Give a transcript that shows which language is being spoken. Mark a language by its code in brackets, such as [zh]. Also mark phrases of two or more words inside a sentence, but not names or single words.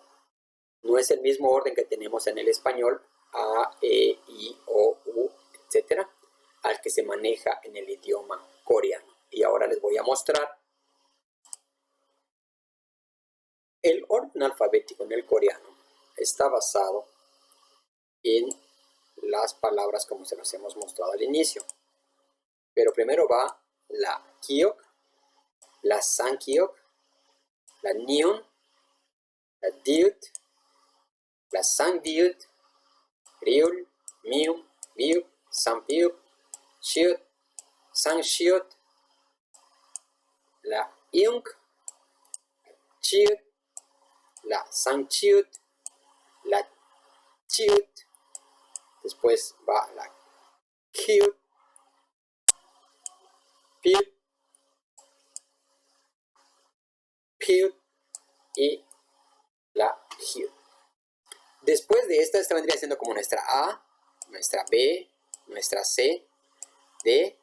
[es] No es el mismo orden que tenemos en el español, A, E, I, O, U, etcétera, al que se maneja en el idioma coreano. Y ahora les voy a mostrar. El orden alfabético en el coreano está basado en las palabras como se las hemos mostrado al inicio. Pero primero va la Kiok, la Sankiok, la Nyon, la Diut, la Sangdiut, Ryul, Mium, Miup, Sampiup, Shiut, Sangshiut, la Iunk, Chiut, la Sangchiut, la Chiut, después va la Kiut, Piut, Piut y la Hiut. Después de esta vendría siendo como nuestra A, nuestra B, nuestra C, D.